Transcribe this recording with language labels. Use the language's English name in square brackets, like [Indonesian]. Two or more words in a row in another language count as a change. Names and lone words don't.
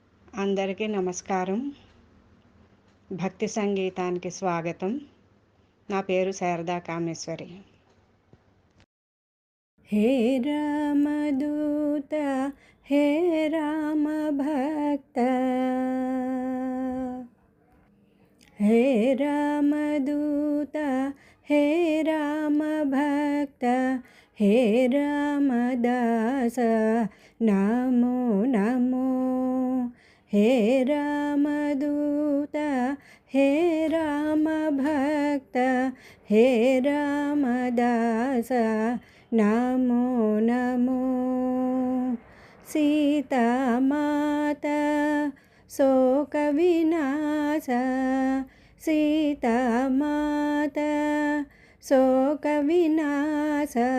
[Telugu] అందరికీ నమస్కారం. భక్తి సంగీతానికి స్వాగతం. నా పేరు శారదా కామేశ్వరి. [Hindi] हे रामदूत हे रामभक्त हे रामदूत हे रामभक्त हे रामदास नमो नमो हे रामदूत हे रामभक्त हे रामदास नमो नमो सीता माता शोक विनाश सीता माता शोक विनाश